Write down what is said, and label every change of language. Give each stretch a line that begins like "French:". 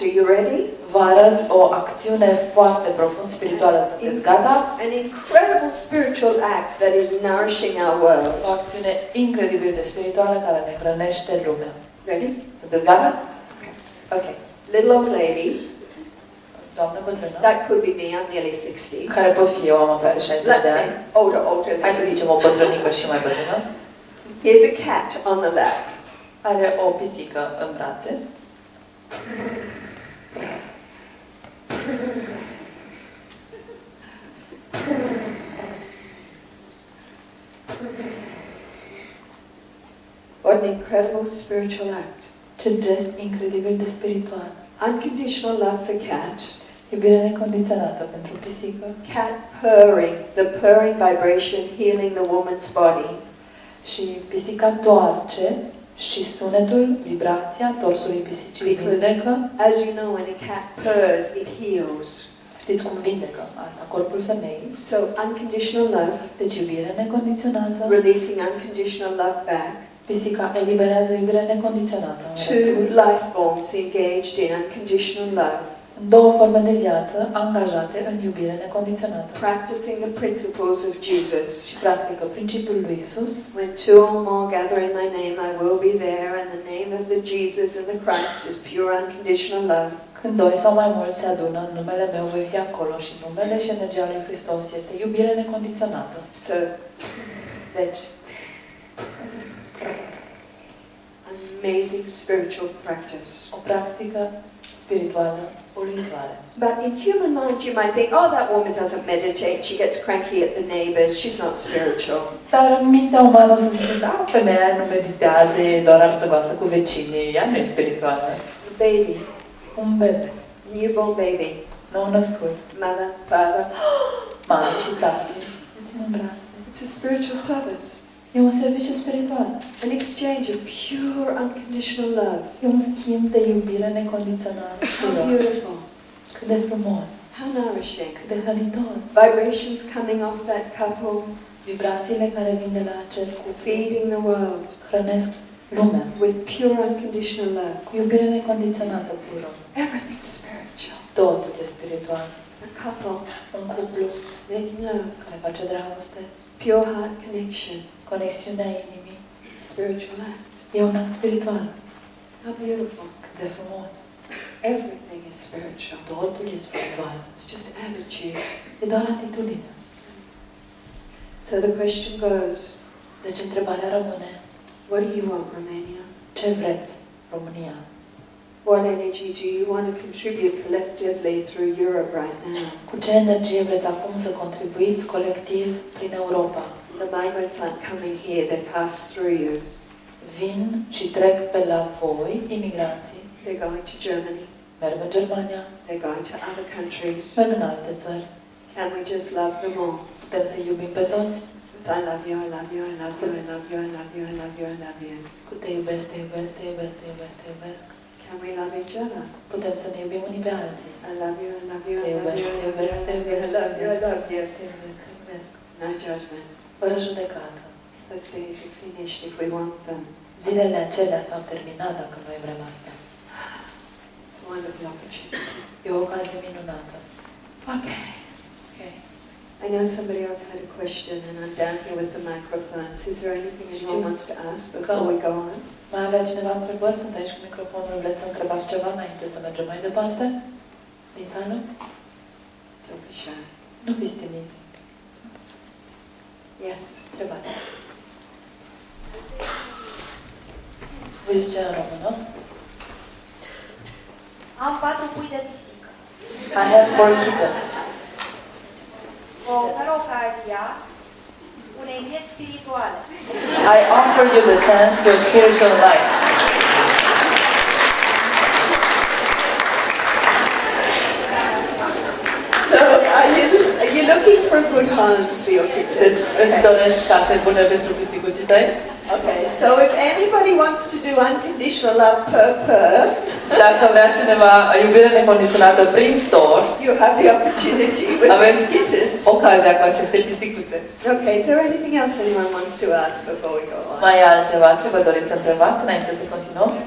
English: Are you ready?
Romanian: Vă arăt o acțiune foarte profund spirituală. Sunteți gata?
English: An incredible spiritual act that is nourishing our world.
Romanian: O acțiune incredibil de spirituală care ne hrănește lumea.
English: Ready?
Romanian: Sunteți gata? Ok.
English: Little old lady.
Romanian: Doamnă bătrână,
English: That could be me. I'm nearly 60.
Romanian: care pot fi eu, am aproape 60
English: Let's
Romanian: de
English: say
Romanian: ani.
English: older.
Romanian: Hai să zicem o bătrânică și mai bătrână.
English: Here's a cat on the lap.
Romanian: Are o pisică în brațe.
English: What an incredible spiritual act.
Romanian: Ce gest incredibil de spiritual.
English: Unconditional love for cat.
Romanian: Iubire necondiționată pentru pisică.
English: Cat purring, the purring vibration healing the woman's body.
Romanian: Și pisica toarce și sunetul, vibrația torsului pisicii vindecă.
English: As you know, when a cat purrs, it heals.
Romanian: Știți cum vindecă asta? Corpul femeii.
English: So unconditional love,
Romanian: Deci iubire necondiționată.
English: releasing unconditional love back.
Romanian: Pisica eliberează iubire necondiționată.
English: Two life forms engaged in unconditional love.
Romanian: Sunt două forme de viață angajate în iubire necondiționată.
English: Practicing the principles of Jesus.
Romanian: Și practică principiul lui Isus.
English: When two or more gather in my name, I will be there, and the name of the Jesus and the Christ is pure unconditional love.
Romanian: Când doi sau mai mulți se adună, în numele meu voi fi acolo și numele și energia lui Hristos este iubire necondiționată.
English: So,
Romanian: Deci,
English: amazing spiritual practice.
Romanian: o practică spirituală uluitoare.
English: But in human mind, you might think, oh, that woman doesn't meditate, she gets cranky at the neighbors, she's not spiritual.
Romanian: Dar în mintea umană o să ziceți, femeia nu meditează, e doar arțăgoasă cu vecinii, ea nu e spirituală.
English: A baby,
Romanian: Un bebe,
English: newborn baby,
Romanian: nou născut,
English: mother, father,
Romanian: mamă și tată, îl țin în brațe.
English: it's a spiritual service.
Romanian: E un serviciu spiritual.
English: An exchange of pure unconditional love.
Romanian: E un schimb de iubire necondiționată.
English: How beautiful.
Romanian: Cât de frumos,
English: How nourishing.
Romanian: cât de hrănitor.
English: Vibrations coming off that couple,
Romanian: Vibrațiile care vin de la acel cuplu
English: feeding the world
Romanian: hrănesc lumea
English: with pure unconditional love.
Romanian: cu iubire necondiționată pură.
English: Everything's spiritual.
Romanian: Totul e spiritual.
English: A couple
Romanian: Un cuplu
English: making love,
Romanian: care face dragoste,
English: pure heart connection,
Romanian: conexiunea inimii,
English: spiritual act.
Romanian: e un act spiritual.
English: How beautiful.
Romanian: Cât de frumos.
English: Everything is spiritual.
Romanian: Totul e spiritual.
English: It's just attitude.
Romanian: E doar atitudine.
English: So the question goes,
Romanian: Deci întrebarea rămâne,
English: what do you want, Romania?
Romanian: ce vreți, România?
English: What energy do you want to contribute collectively through Europe right now?
Romanian: Cu ce energie vreți acum să contribuiți colectiv prin Europa?
English: The migrants aren't coming here, they pass through you.
Romanian: Vin și trec pe la voi, imigranții,
English: They're going to Germany,
Romanian: merg în Germania,
English: they're going to other countries.
Romanian: merg în alte țări.
English: Can we just love them all?
Romanian: Putem să iubim pe toți?
English: With I love you, I love you, I love you, I love you, I love you, I love you, I love you.
Romanian: Cu te iubesc, te iubesc, te iubesc, te iubesc, te iubesc.
English: Can we love each other?
Romanian: Putem să ne iubim unii pe alții.
English: I love you, I love you,
Romanian: Te
English: I love
Romanian: iubesc,
English: you,
Romanian: te
English: I love you,
Romanian: iubesc, te
English: I
Romanian: iubesc,
English: love you, I love you.
Romanian: te iubesc, te iubesc.
English: No judgment.
Romanian: Fără judecată.
English: Those days are finished if we want them.
Romanian: Zilele acelea s-au terminat dacă noi vrem asta.
English: It's a wonderful opportunity.
Romanian: E o ocazie minunată. Okay. Okay.
English: I know somebody else had a question and I'm down here with the microphones. Is there anything anyone wants to ask before we go on?
Romanian: Mai avea cineva întrebări? Sunt aici cu microfonul. Vreți să întrebați ceva înainte să mergem mai departe? Din sală?
English: Don't be shy.
Romanian: Nu fiți timizi.
English: Yes.
Romanian: Întrebați. Voi zice în română? Am 4 pui de pisică.
English: I have 4 kittens.
Romanian: Vă ofer ocazia unei vieți spirituale.
English: I offer you the chance to a spiritual life. So are you looking for good homes for your
Romanian: Deci
English: kittens?
Romanian: îți dorești case bune pentru pisicuții tăi?
English: Okay, so if anybody wants to do unconditional love per,
Romanian: Dacă vrea cineva iubire necondiționată prin tors,
English: you have the opportunity with
Romanian: aveți
English: these kittens.
Romanian: ocazia cu aceste pisicuțe.
English: Okay, is there anything else anyone wants to ask before we go on?
Romanian: Mai e altceva ce vă doriți să întrebați înainte să continuăm?